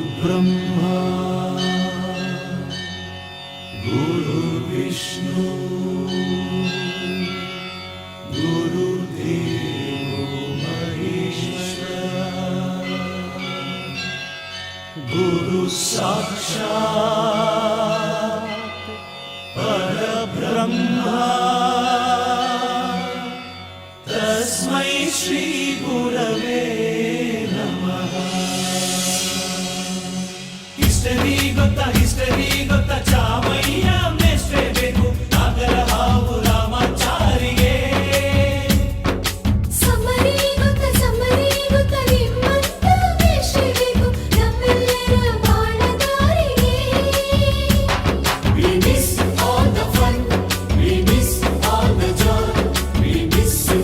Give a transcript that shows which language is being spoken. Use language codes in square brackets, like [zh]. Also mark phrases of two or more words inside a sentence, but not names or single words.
[sa] ब्रह्मा गुरुर्विष्णु गुरुर्देवो महेश्वरः गुरु साक्षात् परब्रह्मा तस्मै श्री गुरवे नमः। [kn] हिस्टरी ಗೊತ್ತಾ ಚಾಮಯ್ಯ ಮೇಷ್ಟ್ರೆ ಬೇಕು ನಾಗರ ಹಾವು ರಾಮಾಚಾರಿಗೆ ಸಮರಿ ಗೊತ್ತ ನಿಮ್ಮಂತ ಮೇಷ್ಟ್ರೆ ಬೇಕು ನಮ್ಮೆಲ್ಲರ ಬಾಳದಾರಿಗೆ. [en] We miss all the fun, we miss all the joy, we miss you.